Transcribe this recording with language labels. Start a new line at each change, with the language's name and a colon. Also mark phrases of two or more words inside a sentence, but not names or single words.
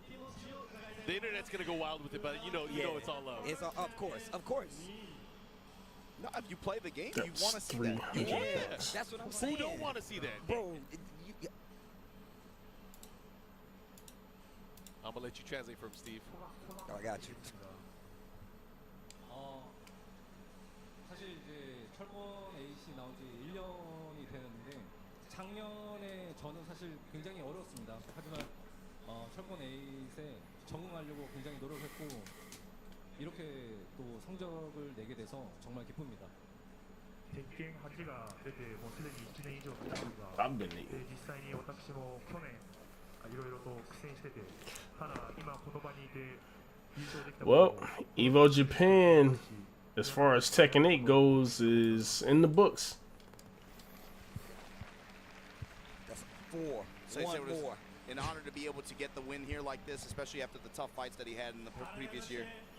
English: The internet's gonna go wild with it, but you know it's all love. It's of course. No, if you play the game, you That's want to see 3. that. Yeah. That's what I'm saying. Who don't want to see that? Bro, I'm gonna let you translate for him, Steve. I got you.
Korean: 사실 이제 철권 8이 나온 지 1년이 되는데 작년에 저는 사실 굉장히 어려웠습니다. 하지만 철권 8에 적응하려고 굉장히 노력했고 이렇게 또 성적을 내게 돼서 정말 기쁩니다.
Japanese: 鉄拳8が出てもうすでに1年以上経ちますが、実際に私も去年いろいろと苦戦してて、ただ今この場にいて優勝できた。
English: Well, Evo Japan, as far as Tekken 8 goes, is in the books. That's 4. So One it was more. an honor to be able to get the win here like this, especially after the tough fights that he had in the previous year.